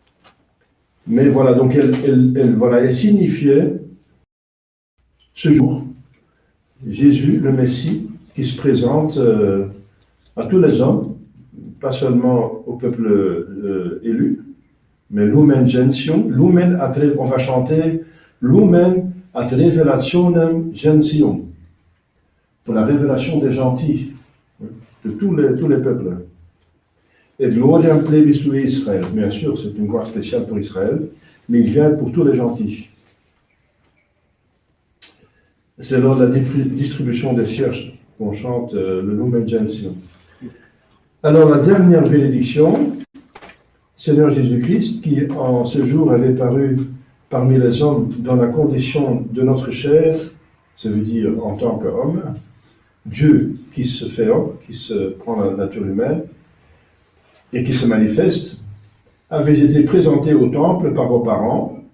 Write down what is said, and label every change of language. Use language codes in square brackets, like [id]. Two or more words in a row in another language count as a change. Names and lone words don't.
[fr] Mais voilà, donc elle signifiait ce jour Jésus, le Messie, qui se présente à tous les hommes, pas seulement au peuple élu, mais [la] Lumen Gentium, [fr] on va chanter [la] Lumen ad revelationem gentium, [fr] pour la révélation des gentils, de tous les peuples. [la] Et gloriam plebis tui Israël, [fr] bien sûr, c'est une gloire spéciale pour Israël, mais il vient pour tous les gentils. C'est lors de la distribution des cierges qu'on chante le Lumen Gentium. Alors la dernière bénédiction, Seigneur Jésus-Christ, qui en ce jour avait paru parmi les hommes dans la condition de notre chair, ça veut dire en tant qu'homme, Dieu qui se fait homme, qui se prend la nature humaine et qui se manifeste, avait été présenté au temple par vos parents.